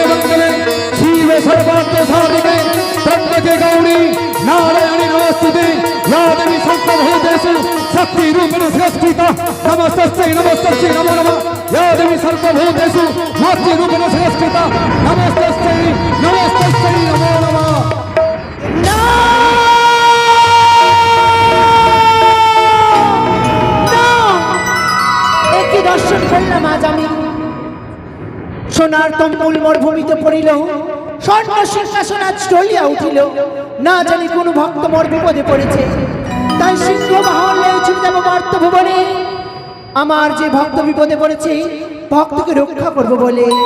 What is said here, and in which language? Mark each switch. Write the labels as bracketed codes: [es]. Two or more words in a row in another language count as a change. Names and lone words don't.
[sa] মঙ্গলে শিবে সর্বার্থ সাধিকে ত্রম্বকে গৌরী নারায়ণী নমস্তুতে ইয়া দেবী সর্বভূতেষু শক্তি রূপেণ সংস্থিতা নমস্তস্যৈ নমস্তস্যৈ নমো নমঃ ইয়া দেবী সর্বভূতেষু শক্তি রূপেণ সংস্থিতা নমস্তস্যৈ নমস্তস্যৈ নমো নমঃ [bn] একই দর্শন করলাম আজ আমি সোনার তম্বুল মরুভূমিতে পড়িল স্বর্ণ সিংহাসন আজ টলিয়া উঠিল না জানি কোন ভক্ত মোর বিপদে পড়েছে তাই সিংহ বাহন লয়ে ছুটে যাব মর্ত ভুবনে আমার যে ভক্ত বিপদে পড়েছে ভক্তকে রক্ষা করব বলে